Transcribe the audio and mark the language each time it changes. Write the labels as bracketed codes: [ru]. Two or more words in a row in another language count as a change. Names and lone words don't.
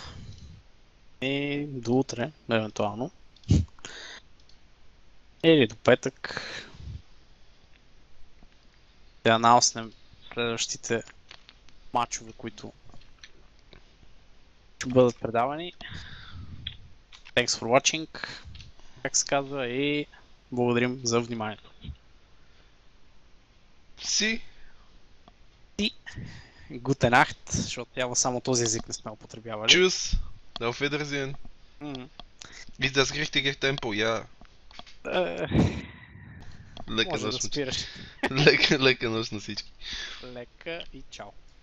[bg] И до утре, евентуално. Или до петък. Да анонснем следващите матчове, които ще бъдат предавани. [en] Thanks for watching, [bg] как се казва, и благодарим за вниманието. [de] Gute Nacht, [bg] защото трябва само този език не сме употребявали. [de] Tschüss, auf Wiedersehen. Ist das richtige Tempo? Ja. [bg] Лека нощ на всички. Лека и чао.